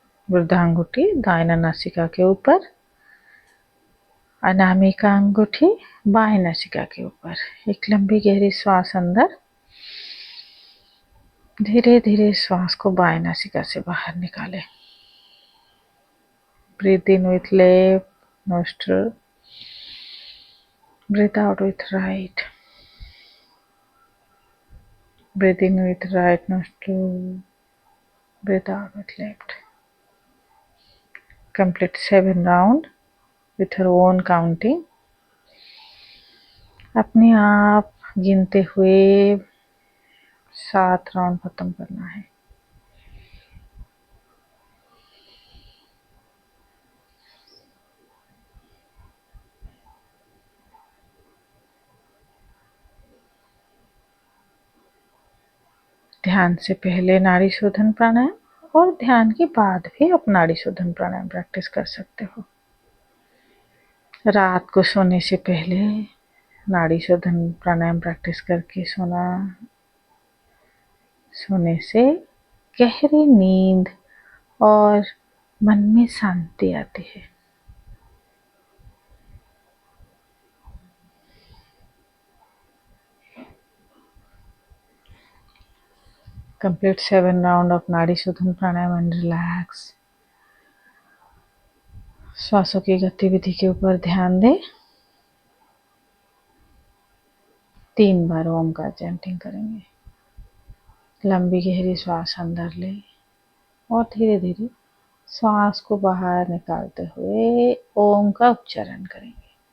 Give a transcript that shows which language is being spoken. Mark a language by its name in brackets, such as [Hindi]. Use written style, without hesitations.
[Hindi] वृद्धांगुठी दाहिना नासिका के ऊपर, अनामिका अंगूठी बाएं नासिका के ऊपर। एक लंबी गहरी श्वास अंदर, धीरे धीरे श्वास को बाएं नासिका से बाहर निकालें। [English] Breathe in with left nostril, breathe out with right, breathe in with right nostril, breathe out with left. Complete 7 rounds with your own counting. [Hindi] अपने आप गिनते हुए 7 राउंड खत्म करना है। ध्यान से पहले नाड़ी शोधन प्राणायाम और ध्यान के बाद भी आप नाड़ी शोधन प्राणायाम प्रैक्टिस कर सकते हो। रात को सोने से पहले नाड़ी शोधन प्राणायाम प्रैक्टिस करके सोने से गहरी नींद और मन में शांति आती है। [English] Complete 7 rounds of nadi shodhan pranayama and relax. [Hindi] श्वासों की गतिविधि के ऊपर ध्यान दें। 3 बार ओम का चैंटिंग करेंगे। लंबी गहरी श्वास अंदर ले और धीरे धीरे श्वास को बाहर निकालते हुए ओम का उच्चारण करेंगे।